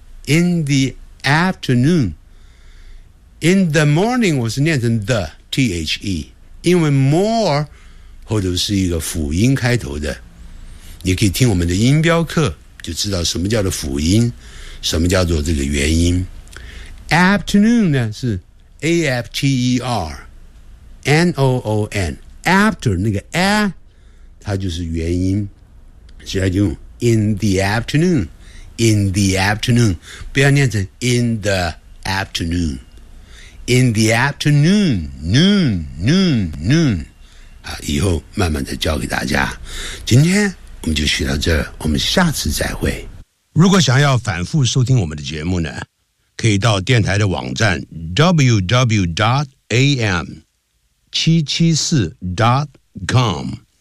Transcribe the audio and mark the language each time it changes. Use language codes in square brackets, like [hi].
[en] In the afternoon. In the morning, [zh] 我是念成 [en] the, T-H-E. [zh] 因为 more, 后头是一个辅音开头的。你可以听我们的音标课，就知道什么叫做辅音，什么叫做这个元音。 Afternoon 呢，是 A-F-T-E-R-N-O-O-N. After, 那个 A, 它就是元音。所以就用 [en] in the afternoon. In the afternoon, [zh] 不要念成 [en] in the afternoon. In the afternoon, noon, noon, noon. [zh] 以后慢慢的教给大家。今天我们就学到这儿，我们下次再会。如果想要反复收听我们的节目呢，可以到电台的网站 www.am774.com。